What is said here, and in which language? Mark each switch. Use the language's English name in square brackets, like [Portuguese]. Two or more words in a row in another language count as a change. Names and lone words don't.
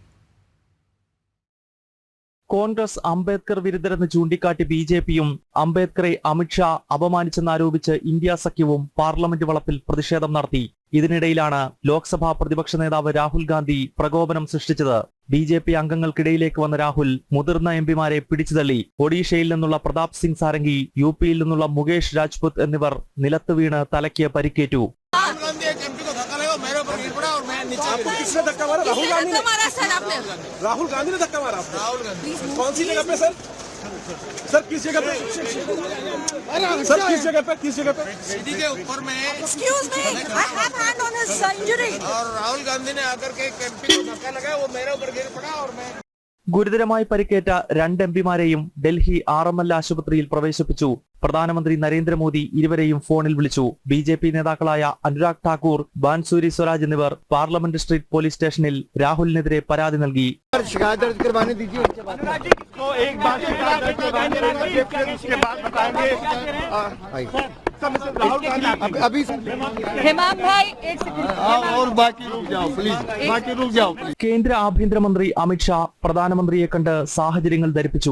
[Malayalam] കോൺഗ്രസ് അംബേദ്കർ വിരുദ്ധരെന്ന് ചൂണ്ടിക്കാട്ടി ബിജെപിയും അംബേദ്കറെ അമിത്ഷാ അപമാനിച്ചെന്നാരോപിച്ച് ഇന്ത്യ സഖ്യവും പാർലമെന്റ് വളപ്പിൽ പ്രതിഷേധം നടത്തി. ഇതിനിടയിലാണ് ലോക്സഭാ പ്രതിപക്ഷ നേതാവ് രാഹുൽ ഗാന്ധി പ്രകോപനം സൃഷ്ടിച്ചത്. ബിജെപി അംഗങ്ങൾക്കിടയിലേക്ക് വന്ന രാഹുൽ മുതിർന്ന എംപിമാരെ പിടിച്ചുതള്ളി. ഒഡീഷയിൽ നിന്നുള്ള പ്രതാപ് സിംഗ് സാരംഗി, യുപിയിൽ നിന്നുള്ള മുകേഷ് രാജ്പുത്ത് എന്നിവർ നിലത്ത് വീണ് തലയ്ക്ക് പരിക്കേറ്റു. [Hindi] किसने धक्का मारा? राहुल गांधी ने। राहुल गांधी ने धक्का मारा आपको? कौन सी जगह पे सर? सर किस जगह पे? सर किस जगह पे? किस जगह पे? सीढ़ी के ऊपर में। [English] Excuse me, I have hand on his injury. [Hindi] और राहुल गांधी ने आकर के एमपी को धक्का लगाया, वो मेरे ऊपर गिर पड़ा और मैं [Malayalam] ഗുരുതരമായി പരിക്കേറ്റ രണ്ട് എംപിമാരെയും ഡൽഹി RML ആശുപത്രിയിൽ പ്രവേശിപ്പിച്ചു. പ്രധാനമന്ത്രി നരേന്ദ്രമോദി ഇരുവരെയും ഫോണിൽ വിളിച്ചു. ബിജെപി നേതാക്കളായ അനുരാഗ് ഠാക്കൂർ, ബാൻസൂരി സ്വരാജ് എന്നിവർ പാർലമെന്റ് സ്ട്രീറ്റ് പോലീസ് സ്റ്റേഷനിൽ രാഹുലിനെതിരെ പരാതി നൽകി. കേന്ദ്ര ആഭ്യന്തരമന്ത്രി അമിത്ഷാ പ്രധാനമന്ത്രിയെ കണ്ട് സാഹചര്യങ്ങൾ ധരിപ്പിച്ചു.